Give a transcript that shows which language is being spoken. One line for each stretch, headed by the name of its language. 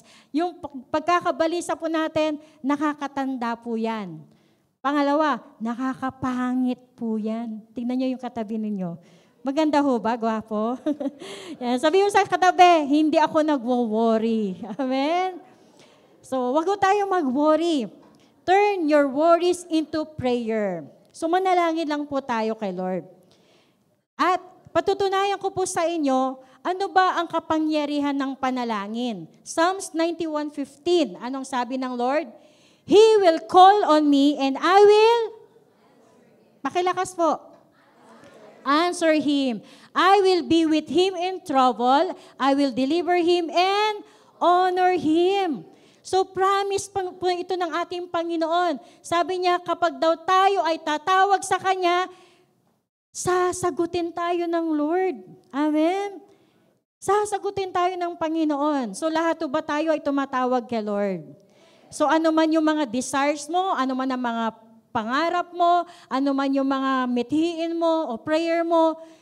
Filipino: Yung pagkakabalisa po natin, nakakatanda po yan. Pangalawa, nakakapangit po yan. Tingnan niyo yung katabi ninyo. Maganda ho ba, gwapo? Yan. Sabi mo sa katabi, hindi ako nagwo-worry. Amen? So, wag tayong mag-worry.
English: Turn your worries into prayer.
Filipino: So, manalangin lang po tayo kay Lord. At patutunayan ko po sa inyo, ano ba ang kapangyarihan ng panalangin? Psalms 91:15. Anong sabi ng Lord?
English: He will call on me and I will,
Filipino: pakilakas po,
English: answer him. I will be with him in trouble. I will deliver him and honor him.
Filipino: So promise po ito ng ating Panginoon. Sabi niya, kapag daw tayo ay tatawag sa Kanya, sasagutin tayo ng Lord. Amen? Sasagutin tayo ng Panginoon. So lahat ba tayo ay tumatawag kay Lord? So ano man yung mga desires mo, ano man ang mga pangarap mo, ano man yung mga mithiin mo o prayer mo,